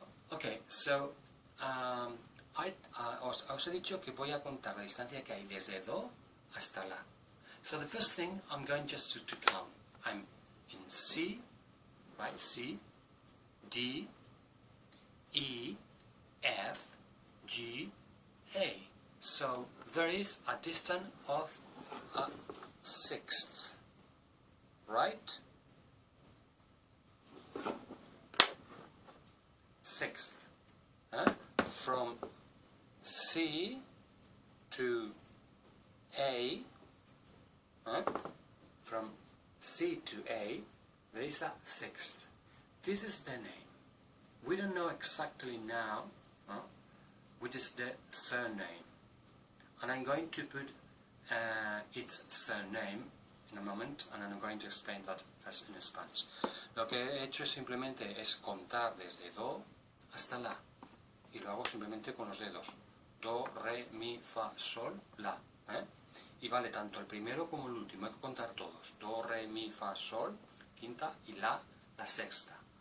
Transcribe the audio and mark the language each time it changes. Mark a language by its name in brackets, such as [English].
[English] Okay, so [Spanish] os he dicho que voy a contar la distancia que hay desde Do hasta La. [English] So the first thing, I'm going just to count. I'm in C, right? C, D, E, F, G, A. So there is a distance of a sixth, right? Sixth. From C to A, from C to A, there is a sixth. This is the name. We don't know exactly now which is the surname, and I'm going to put its surname in a moment, and I'm going to explain that first in Spanish. [Spanish] Lo que he hecho simplemente es contar desde Do hasta La, y lo hago simplemente con los dedos. Do, re, mi, fa, sol, la. Y vale tanto el primero como el último, hay que contar todos. Do, re, mi, fa, sol, quinta, y la sexta.